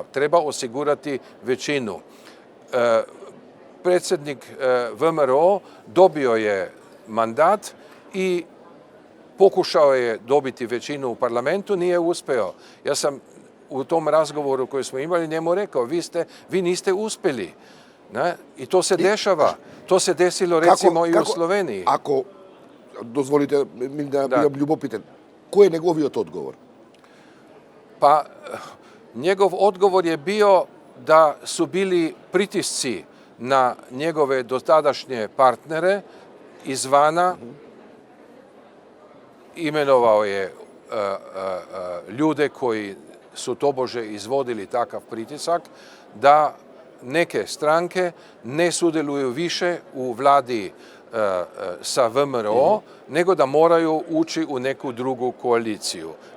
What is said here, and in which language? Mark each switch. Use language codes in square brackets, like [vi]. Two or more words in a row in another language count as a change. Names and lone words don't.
[hr] Treba osigurati većinu. Predsjednik VMRO dobio je mandat i pokušao je dobiti većinu u parlamentu, nije uspeo. Ja sam u tom razgovoru koji smo imali njemu rekao, vi niste uspeli. I to se dešava. To se desilo recimo i u Sloveniji. [mk] Ако дозволите ми да бидам љубопитен, кој е неговиот одговор? [hr] Pa njegov odgovor je bio da su bili pritisci na njegove dotadašnje partnere izvana. Imenovao je ljude koji su tobože izvodili takav pritisak da neke stranke ne sudjeluju više u vladi sa VMRO, nego da moraju ući u neku drugu koaliciju.